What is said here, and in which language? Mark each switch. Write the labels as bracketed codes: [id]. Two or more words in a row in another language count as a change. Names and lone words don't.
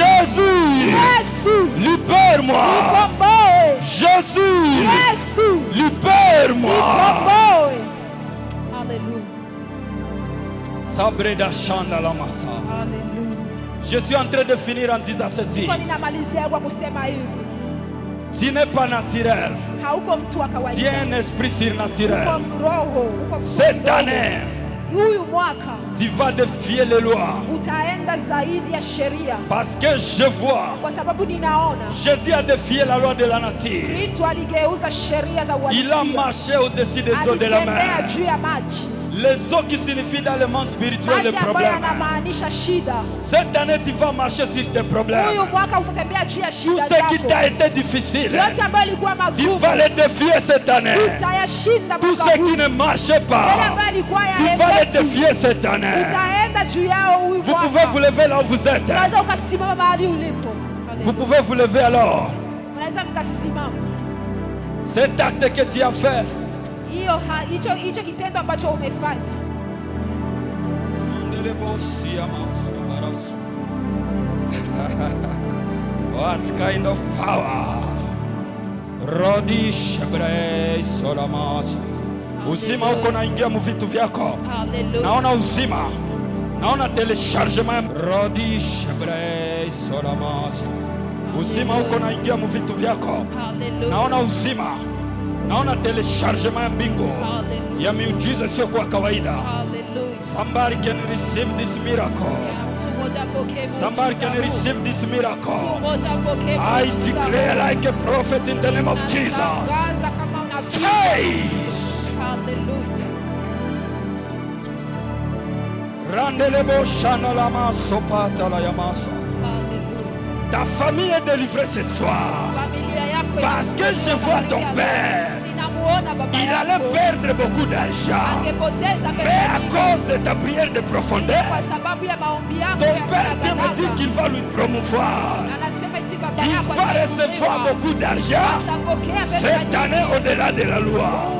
[fr] Jésus, libère-moi. [sw] Ikomboe. Alléluia. Sabreda Shanda la Massa. [fr] Alléluia. Je suis en train de finir en disant ceci. [sw] Ninamalizia kwa kusema hivi. [fr] Tu n'es pas naturel. [sw] Hauko mtu wa kawaida. [fr] Tu es un esprit surnaturel. [sw] Uko roho, uko [fr] cette année, [sw] huyu mwaka [fr] tu vas défier les lois. [sw] Utaenda zaidi ya sheria. [fr] Parce que je vois. [sw] Kwa sababu ninaona. [fr] Jésus a défié la loi de la nature. [sw] Kristo aligeuza sheria za uhalisia. [fr] Il a marché au-dessus des eaux de la mer. [sw] Alitembea juu ya maji. [fr] Les eaux qui signifient dans le monde spirituel les problèmes. Cette année, tu vas marcher sur tes problèmes. Tout ce qui t'a été difficile, tu vas les défier cette année. Tout ce qui ne marche pas, tu vas les défier cette année. Vous pouvez vous lever là où vous êtes. Vous pouvez vous lever alors. Cet acte que tu as fait, [sw] hicho kitendo ambacho umefanya. [en] What kind of power? Rodish Hebrei Solamas. [sw] Uzima uko naingia mu vitu vyako. Naona uzima. Naona telechargement. Rodish Hebrei Solamas. Uzima uko naingia mu vitu vyako. Naona uzima. Naona telechargement bingo ya miujiza sio kwa kawaida. [en] Somebody can receive this miracle. Somebody can receive this miracle. I declare like a prophet in the name of Jesus. Faith. Randelebo shanalama sopata la yamasa. [fr] Ta famille est délivrée ce soir. Parce que je vois ton père. Il allait perdre beaucoup d'argent. Mais à cause de ta prière de profondeur, ton père me dit qu'il va lui promouvoir. Il va recevoir beaucoup d'argent cette année au-delà de la loi.